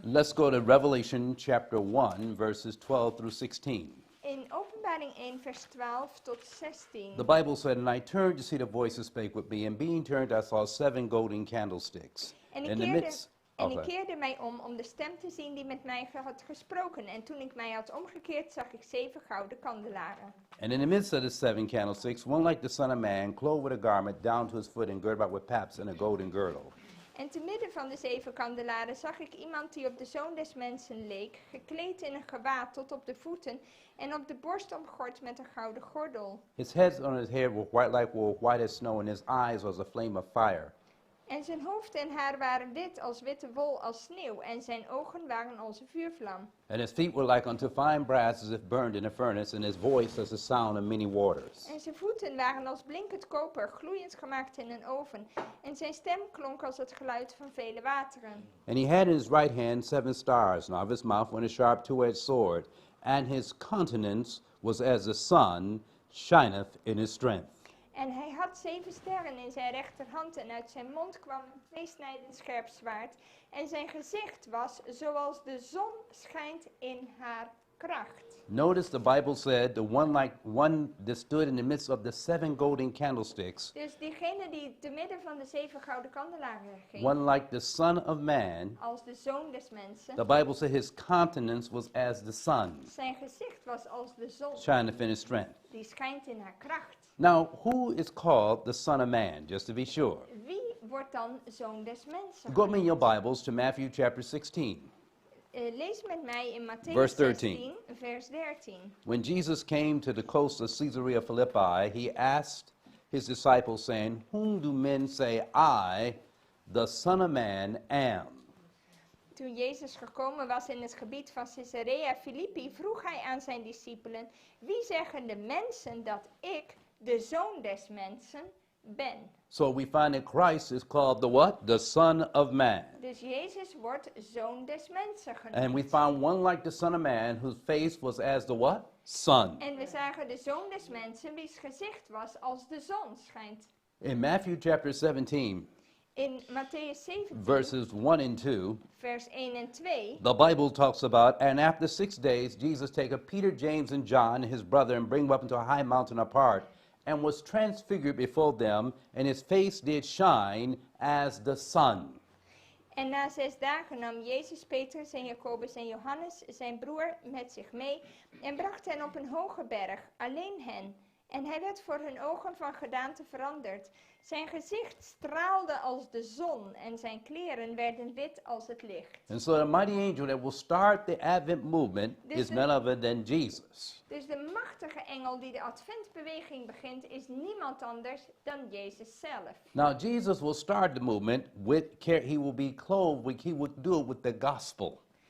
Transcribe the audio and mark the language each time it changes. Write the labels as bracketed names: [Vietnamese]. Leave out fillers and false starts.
[English] Let's go to Revelation chapter 1, verses 12 through 16. [Dutch] In Openbaring 1 vers 12 tot 16. [English] The Bible said, "And I turned to see the voice that spake with me, and being turned I saw 7 golden candlesticks. [Dutch] En [English] In the [Dutch] ik [English] midst [Dutch] keerde mij om de stem te zien die met mij had gesproken. En toen ik mij had omgekeerd, zag ik 7 gouden kandelaren. [English] And in the midst of the 7 candlesticks, one like the Son of Man, clothed with a garment down to his foot, and girded about with paps, and a golden girdle." [Dutch] En te midden van de 7 kandelaren zag ik iemand die op de Zoon des Mensen leek, gekleed in een gewaad tot op de voeten en op de borst omgord met een gouden gordel. [English] His head on his head was white like wool, white as snow, and his eyes was a flame of fire. [Dutch] En zijn hoofd en haar waren wit als witte wol als sneeuw, en zijn ogen waren als een vuurvlam. [English] And his feet were like unto fine brass as if burned in a furnace, and his voice as the sound of many waters. [Dutch] En zijn voeten waren als blinkend koper, gloeiend gemaakt in een oven. En zijn stem klonk als het geluid van vele wateren. [English] And he had in his right hand 7 stars, and out of his mouth went a sharp two-edged sword, and his countenance was as the sun shineth in his strength. [Dutch] En hij had 7 sterren in zijn rechterhand, en uit zijn mond kwam een tweesnijdend scherp zwaard. En zijn gezicht was zoals de zon schijnt in haar kracht. [English] Notice the Bible said the one that stood in the midst of the 7 golden candlesticks, [Dutch] Dus diegene die te midden van de 7 gouden kandelaren ging, [English] one like the Son of Man, [Dutch] als de zoon des mensen, [English] the Bible said his countenance was as the sun [Dutch] zijn gezicht was als de zon, [English] shineth in his strength. [Dutch] die schijnt in haar kracht. [English] Now, who is called the Son of Man, just to be sure? [Dutch] Wie wordt dan zoon des mensen? [English] Go me in your Bibles to Matthew chapter 16. [Dutch] Lees met mij in Mattheüs [English] Verse 13. [Dutch] 16, vers 13. [English] When Jesus came to the coast of Caesarea Philippi, he asked his disciples, saying, Whom do men say I, the Son of Man, am? [Dutch] Toen Jezus gekomen was in het gebied van Caesarea Philippi, vroeg hij aan zijn discipelen: Wie zeggen de mensen dat ik, de zoon des mensen, ben? [English] So we find that Christ is called the what? The Son of Man. [Dutch] Dus Jezus wordt zoon des mensen genoemd. [English] And we found one like the Son of Man whose face was as the what? Sun. [Dutch] En we zagen de zoon des mensen, wie's gezicht was als de zon schijnt. [English] In Matthew chapter 17, [Dutch] In Matthäus 17, [English] verses 1 and 2, [Dutch] vers 1 en 2, [English] the Bible talks about, and after 6 days, Jesus taketh Peter, James, and John, his brother, and bring them up into a high mountain apart, and was transfigured before them, and his face did shine as the sun. [Dutch] En na 6 dagen nam Jezus Petrus en Jacobus en Johannes, zijn broer, met zich mee en bracht hen op een hoge berg, alleen hen. En hij werd voor hun ogen van gedaante veranderd. Zijn gezicht straalde als de zon en zijn kleren werden wit als het licht. [English] And so the mighty angel that will start the Advent movement is none other than Jesus. [Dutch] Dus de machtige engel die de adventbeweging begint is niemand anders dan Jezus zelf. [English] Now Jesus will start the movement he will be clothed, he would do it with the gospel.